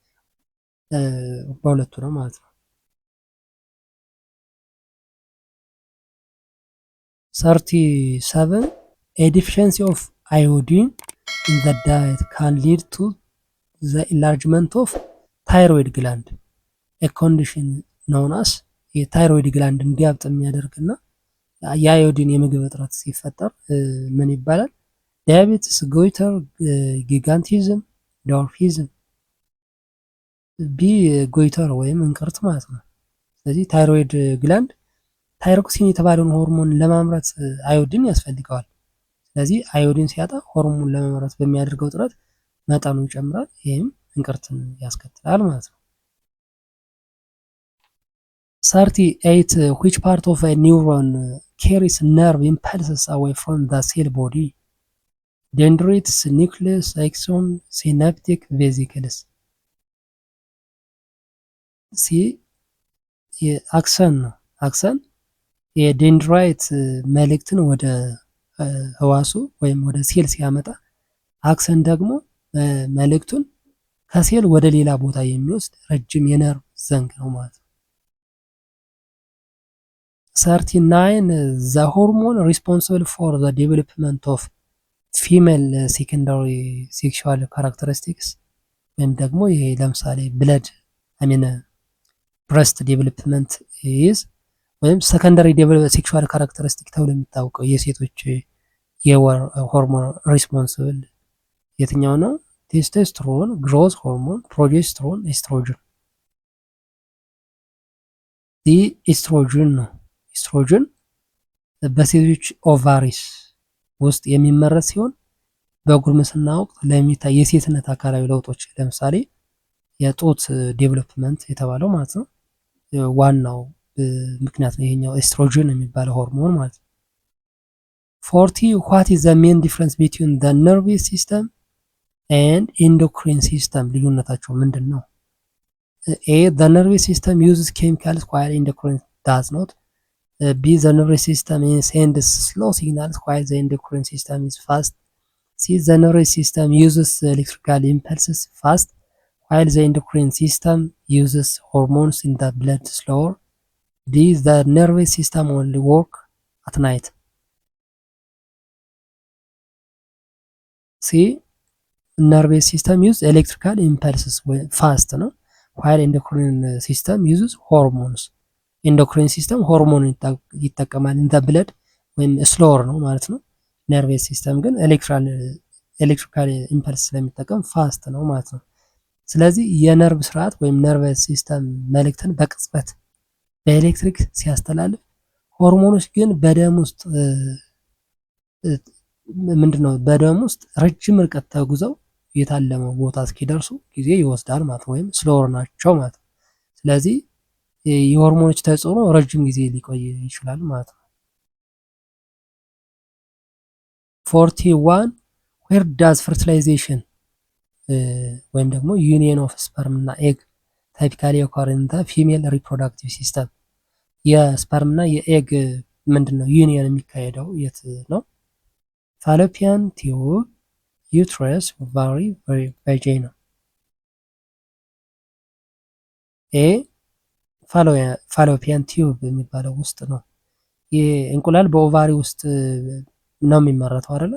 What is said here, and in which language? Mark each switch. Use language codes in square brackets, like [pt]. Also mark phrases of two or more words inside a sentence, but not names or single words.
[en] በሁለቱ ነው ማለት ነው። 37 a deficiency of iodine in the diet can lead to the enlargement of thyroid gland, a condition known as [am] የታይሮይድ ግላንድ እንዲያብጥ የሚያደርግና የአዮዲን የምግብ እጥረት ሲፈጠር ምን ይባላል? ዲያቤትስ፣ ጎይተር፣ ጊጋንቲዝም፣ ዶርፊዝም። ቢ ጎይተር ወይም እንቅርት ማለት ነው። ስለዚህ [en] thyroid gland [am] ታይሮክሲን የተባለውን ሆርሞን ለማምረት አዮዲን ያስፈልገዋል። ስለዚህ አዮዲን ሲያጣ ሆርሞን ለማምረት በሚያደርገው ጥረት መጠኑ ይጨምራል። ይህም እንቅርትን ያስከትላል ማለት ነው። [en] 38 which part of a neuron carries nerve impulses away from the cell body? Dendrites, nucleus, axon, synaptic vesicles. [am] ሲ አክሰን ነው። አክሰን የዴንድራይት መልእክትን ወደ ህዋሱ ወይም ወደ ሴል ሲያመጣ፣ አክሰን ደግሞ መልእክቱን ከሴል ወደ ሌላ ቦታ የሚወስድ ረጅም የነርቭ ዘንግ ነው ማለት ነው። [en] 39 the hormone responsible for the development of female secondary sexual characteristics [am] ወይም ደግሞ ይሄ ለምሳሌ [en] blood breast development is ወይም secondary sexual characteristic [am] ተብሎ የሚታወቀው የሴቶች የሆርሞን [en] ሪስፖንስብል [am] የትኛው ነው? ቴስቶስትሮን፣ [en] growth hormone፣ [am] ፕሮጀስትሮን፣ ኤስትሮጅን። ኤስትሮጅን ነው። ኤስትሮጅን በሴቶች ኦቫሪስ ውስጥ የሚመረት ሲሆን በጉርምስና ወቅት ለሚታይ የሴትነት አካላዊ ለውጦች ለምሳሌ የጡት ዴቨሎፕመንት የተባለው ማለት ነው ዋናው ምክንያት ነው ይሄኛው ኤስትሮጅን የሚባለው ሆርሞን ማለት ነው። 40 [en] what is the main difference between the nervous system and endocrine system? [am] ልዩነታቸው ምንድን ነው? [en] A the nervous system uses chemicals while endocrine does not. B the nervous system sends slow signals while the endocrine system is fast. C the nervous system uses electrical impulses fast while the endocrine system uses hormones in the blood slower. D the nervous system only work at night. C nervous system use electrical impulses fast ነው while endocrine system uses hormones. endocrine system [am] ሆርሞን ይጠቀማል [en] in the blood [am] ወይም slower ነው ማለት ነው። [en] nervous system [am] ግን [en] electrical impulse [am] ስለሚጠቀም ፋስት ነው ማለት ነው። ስለዚህ የነርቭ ስርዓት ወይም [en] nervous system [am] መልእክትን በቅጽበት በኤሌክትሪክ ሲያስተላልፍ፣ ሆርሞኖች ግን በደም ውስጥ ምንድነው በደም ውስጥ ረጅም ርቀት ተጉዘው የታለመው ቦታ እስኪደርሱ ጊዜ ይወስዳል ማለት ወይም ስሎወር ናቸው ማለት ነው። ስለዚህ የሆርሞኖች ተጽዕኖ ረጅም ጊዜ ሊቆይ ይችላል ማለት ነው። [en] 41 where does fertilization [am] ወይም ደግሞ [en] union of sperm እና egg typically occur in the female reproductive system። [am] የስፐርም እና የኤግ ምንድነው ዩኒየን የሚካሄደው የት ነው? [en] fallopian tube፣ [am] ዩትረስ፣ ኦቫሪ፣ ቫጂና። ኤ [en] fallopian tube [am] የሚባለው ውስጥ ነው። ይህ እንቁላል በኦቫሪ ውስጥ ነው የሚመረተው አይደለ?